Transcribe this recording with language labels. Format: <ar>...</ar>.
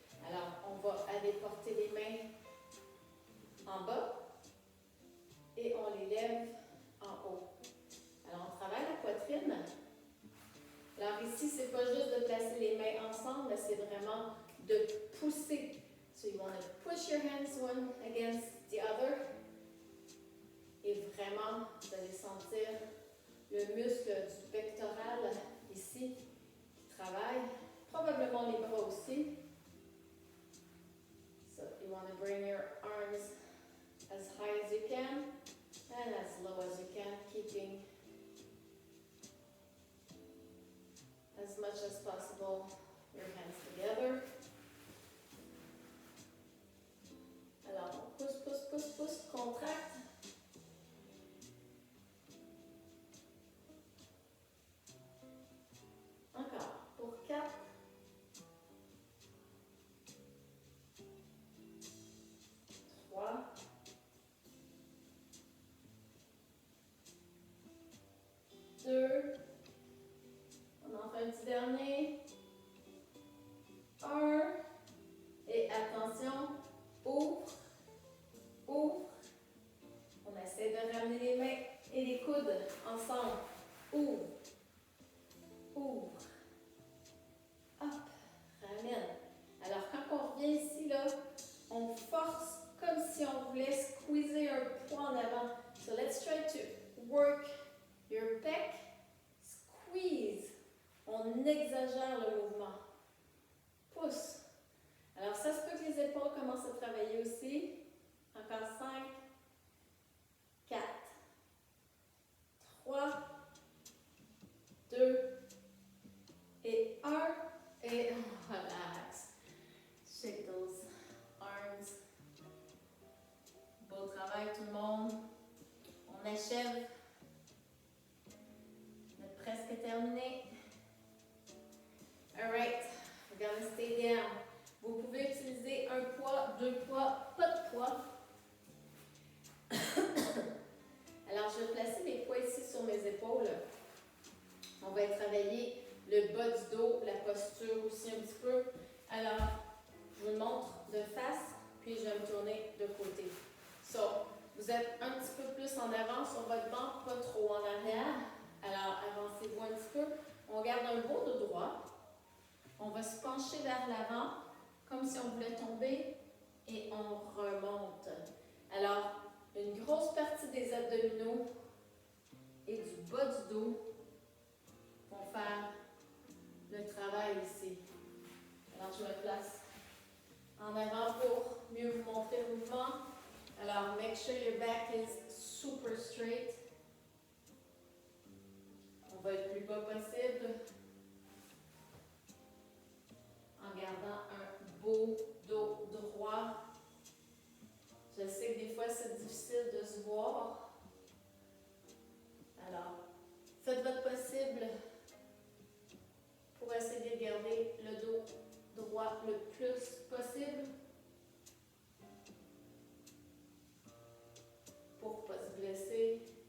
<fr>Alors, on va aller porter les mains en bas et on les lève en haut. Alors, on travaille la poitrine. Alors ici, c'est pas juste de placer les mains ensemble, mais c'est vraiment de pousser.</fr> <en>So you want to push your hands one against the other.</en> <fr>Et vraiment, vous allez sentir le muscle du pectoral ici qui travaille. Probablement les bras aussi.</fr> <en>So you want to bring your arms as high as you can and as low as you can, keeping as much as possible your hands together.</en> <fr>Alors, on pousse, pousse, pousse, pousse, contracte. Encore, pour 4. 3. 2. On en fait un petit dernier. 1. Et attention, ouvre, ouvre. On essaie de ramener les mains et les coudes ensemble. Ouvre, ouvre. Hop, ramène. Alors, quand on revient ici, là, on force comme si on voulait squeezer un poids en avant.</fr> <en>So let's try to work your pec. Squeeze.</en> <fr>On exagère le mouvement. Pousse. Alors, ça se peut que les épaules commencent à travailler aussi. Encore 5, 4, 3, 2 et 1.</fr> <en>Et relax. Shake those arms.</en> <fr>Beau travail tout le monde. On achève. On est presque terminé.</fr> <en>Alright, we're gonna stay down.</en> <fr>Vous pouvez utiliser un poids, 2 poids, pas de poids. Alors, je vais placer mes poids ici sur mes épaules. On va travailler le bas du dos, la posture aussi un petit peu. Alors, je vous le montre de face, puis je vais me tourner de côté. So, vous êtes un petit peu plus en avant sur votre banc, pas trop en arrière. Alors, avancez-vous un petit peu. On garde un beau dos droit. On va se pencher vers l'avant, comme si on voulait tomber, et on remonte. Alors, une grosse partie des abdominaux et du bas du dos vont faire le travail ici. Alors, je me place en avant pour mieux vous montrer le mouvement.</fr> <en>Alors, make sure your back is super straight.</en> <fr>On va être le plus bas possible en gardant un beau dos droit. Je sais que des fois, c'est difficile de se voir. Alors, faites votre possible pour essayer de garder le dos droit le plus possible pour ne pas se blesser.</fr>